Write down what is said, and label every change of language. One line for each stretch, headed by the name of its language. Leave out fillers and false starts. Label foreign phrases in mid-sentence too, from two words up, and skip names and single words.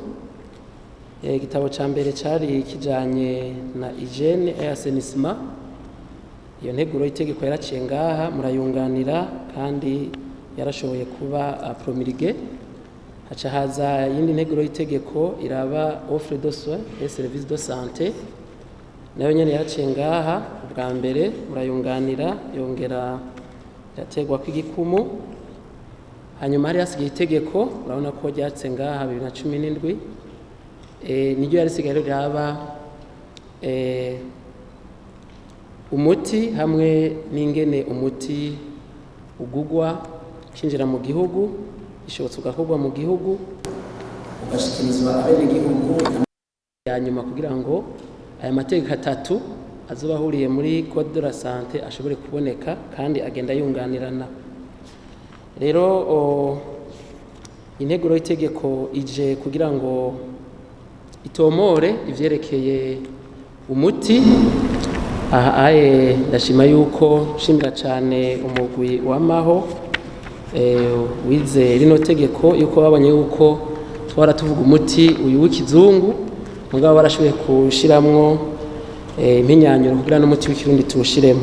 Rundi: Igitabo ca mbere cari kijanye na
French: hygiene et assainissement.
Rundi: Iyo nteguro y'itegeko yaraciye ngaha murayunganira kandi yarashoboye kuba promulguée. Haca haza yindi nteguro y'itegeko iraba
French: offre de soins et services de santé,
Rundi: nayo nyene yaraciye ngaha ubwa mbere murayunganira yongera yategwa kw'igikumu. Hanyuma hari hasigaye itegeko urabona ko ryatse ngaha 2017 niryo yarisigaye riraba umuti hamwe n'ingene umuti ugugwa kinjira mu gihugu ishobotse ugakorwa mu gihugu ugashikirizwa abenegihugu yanyuma kugira ngo aya mategeko atatu azoba ahuriye muri
French: code de la santé
Rundi: ashobore kuboneka kandi agenda yunganirana. Rero integuro y'itegeko ije kugira ngo itomore ivyerekeye umuti. Aha ndashima yuko shimira cyane umugwi w'amaho wize rino tegeko yuko babanye yuko twara tuvuga umuti uyu w'ikizungu mugabo barashoboye kushiramwo impinyanyuro kugira n'umuti w'ikirundi tuwushiremo.